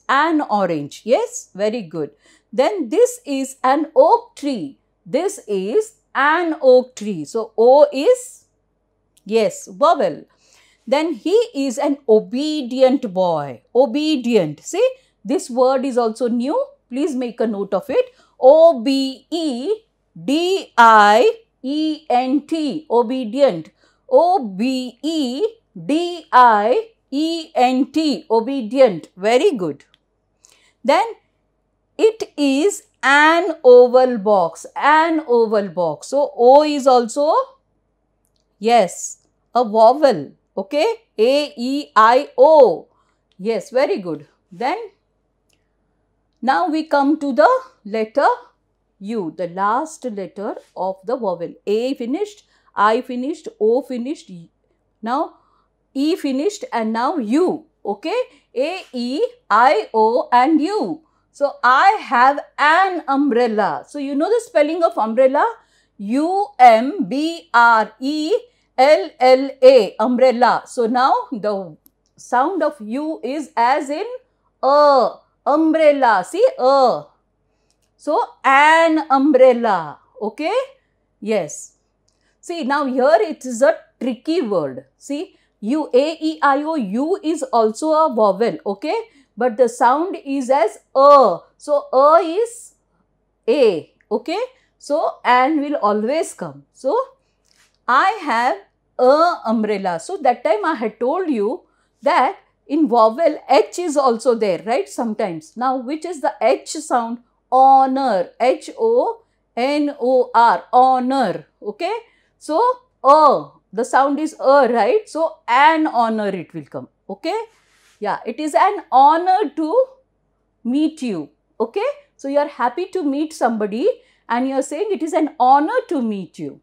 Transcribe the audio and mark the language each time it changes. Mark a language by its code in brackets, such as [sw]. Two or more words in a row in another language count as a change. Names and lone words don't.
[en] An orange. Yes, very good. Then this is an oak tree. This is an oak tree. So O is, yes, vowel. Then he is an obedient boy. Obedient. See, this word is also new. Please make a note of it. O-B-E-D-I-E-N-T. Obedient. O-B-E-D-I-E-N-T. Obedient. Very good. Then it is an oval box. An oval box. So O is also, yes, a vowel. Okay. A-E-I-O. Yes, very good. Then now we come to the letter U, the last letter of the vowel. A finished, I finished, O finished, now E finished, and now U. Okay. A, E, I, O and U. So I have an umbrella. So you know the spelling of umbrella? U-M-B-R-E-L-L-A, umbrella. So now the sound of U is as in a, umbrella. See, a. So an umbrella. Okay. Yes. See, now here it is a tricky word. See, U, A, E, I, O, U is also a vowel. Okay. But the sound is as a. So a is A. Okay. So an will always come. So I have a umbrella. So that time I had told you that in vowel H is also there, right? Sometimes. Now which is the H sound? Honor. H-O-N-O-R. Honor. Okay. So a. The sound is a, right? So an honor it will come. Okay. Yeah. It is an honor to meet you. Okay. So you are happy to meet somebody and you are saying it is an honor to meet you.